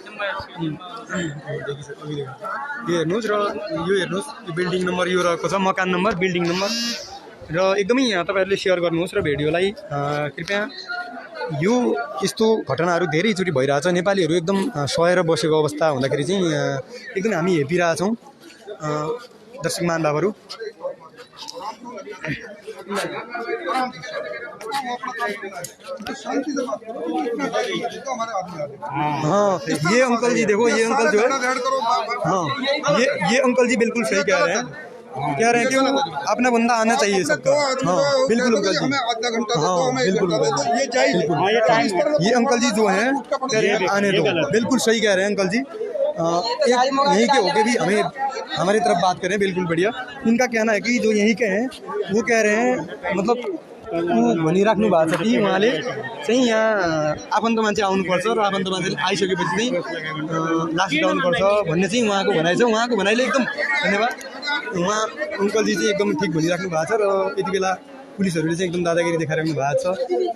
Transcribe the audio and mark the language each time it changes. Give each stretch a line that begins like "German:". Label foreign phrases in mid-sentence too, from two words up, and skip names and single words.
Nepali: यो हेर्नुहोस् र यो हेर्नुहोस्, यो बिल्डिङ नम्बर यो रहेको छ, मकान नम्बर, बिल्डिङ नम्बर। र एकदमै तपाईँहरूले सेयर गर्नुहोस् र भिडियोलाई कृपया। यो यस्तो घटनाहरू धेरैचोटि भइरहेछ। नेपालीहरू एकदम सहेर बसेको अवस्था हुँदाखेरि चाहिँ एकदमै हामी हेपिरहेछौँ। दर्शक महानुभावहरू।
Hindi: हाँ, ये अंकल जी देखो, ये अंकल जो है, हाँ ये अंकल जी बिल्कुल सही कह रहे हैं कि वो अपना बंदा आना चाहिए सबका। हाँ बिल्कुल अंकल जी, हाँ बिल्कुल ये अंकल जी जो हैं कह रहे हैं आने दो, बिल्कुल सही कह रहे हैं अंकल जी। यहीं के होके भी हमें हमारी तरफ बात करें, बिल्कुल बढ़िया। इनका कहना है कि जो यहीं के हैं वो कह रहे हैं मतलब
Nepali: भनिराख्नु भएको छ कि उहाँले चाहिँ यहाँ आफन्त मान्छे आउनुपर्छ र आफन्त मान्छे आइसकेपछि चाहिँ लास्ट उठाउनुपर्छ भन्ने चाहिँ उहाँको भनाइ छ। उहाँको भनाइले एकदम धन्यवाद। उहाँ अङ्कलजी चाहिँ एकदम ठिक भनिराख्नु भएको छ र यति बेला पुलिसहरूले चाहिँ एकदम दादागिरी देखाइराख्नु भएको छ।